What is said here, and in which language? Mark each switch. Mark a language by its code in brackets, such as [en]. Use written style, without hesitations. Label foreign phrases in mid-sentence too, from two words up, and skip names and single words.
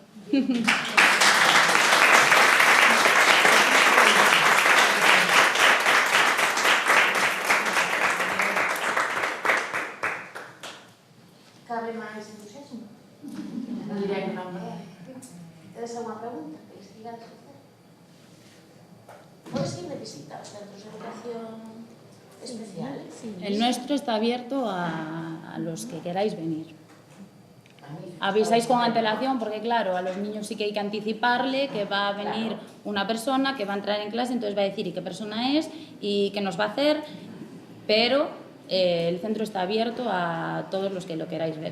[gl] Cabe máis entusiasmo? Non diría que non, verdad? Tedes alguna pregunta que les quigades facer? Podes ir de visita aos centros de educación especial? [es] El nuestro está abierto a los que queráis venir. Avisáis con antelación porque claro, a los niños sí que hay que anticiparle que va a venir una persona que va a entrar en clase, entonces va a decir y qué persona es y qué nos va a hacer, pero el centro está abierto a todos los que lo queráis ver.